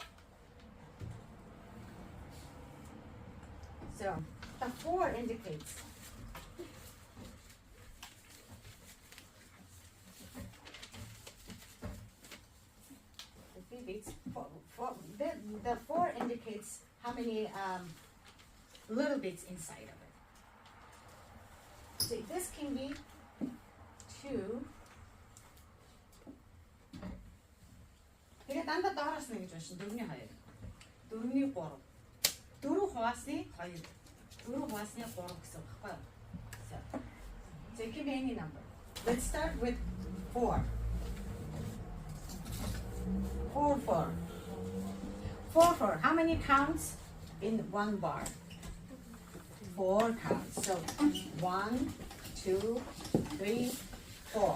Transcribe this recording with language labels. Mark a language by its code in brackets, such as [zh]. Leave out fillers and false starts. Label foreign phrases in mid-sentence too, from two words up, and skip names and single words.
[en] So the 4 indicates the 3 beats. The 4 indicates how many little bits inside of it. So this can be 2. [mn] Тэгээд дандаа доороос нь гэж байна шин 4-ний 2. 4-ний 3. 4 хуваасны 2. 4 хуваасны 3 гэсэн үг байхгүй юу? [en] So it can be any number. Let's start with 4. 4, 4. 4, 4. How many counts in one bar? 4 counts. So 1, 2, 3, 4.